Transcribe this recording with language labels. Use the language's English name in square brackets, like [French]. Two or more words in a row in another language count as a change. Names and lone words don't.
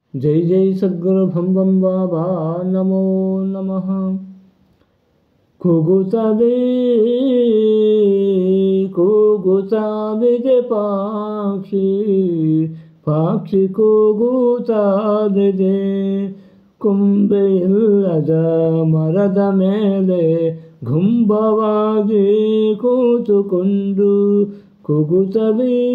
[Sanskrit] जय जय सद्गुरु भम भम बाबा नमो नमः। [Kannada] ಕೂಗುತ್ತದೆ ಕೂಗುತ್ತದೆ ಪಾಕ್ಷಿ ಪಾಕ್ಷಿ ಕೂಗುತ್ತದೆ ಕೊಂಬೆಯಿಲ್ಲದ ಮರದ ಮೇಲೆ ಗುಂಬವಾಗಿ ಕೂತುಕೊಂಡು ಕೂಗುತ್ತದೆ